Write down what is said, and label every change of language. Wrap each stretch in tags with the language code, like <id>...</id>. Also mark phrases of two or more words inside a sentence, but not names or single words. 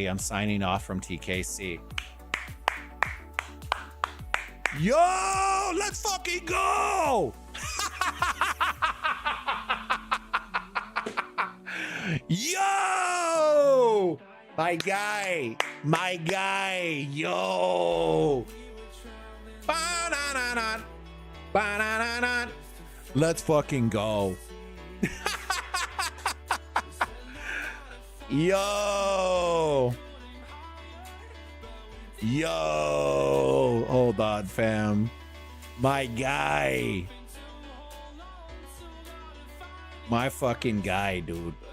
<en>I'm signing off from TKC. Yo, let's fucking go! Yo, my guy, yo. Ba-na-na-na, ba-na-na-na. Let's fucking go. Yo, hold on, fam. My guy, my fucking guy, dude.</en>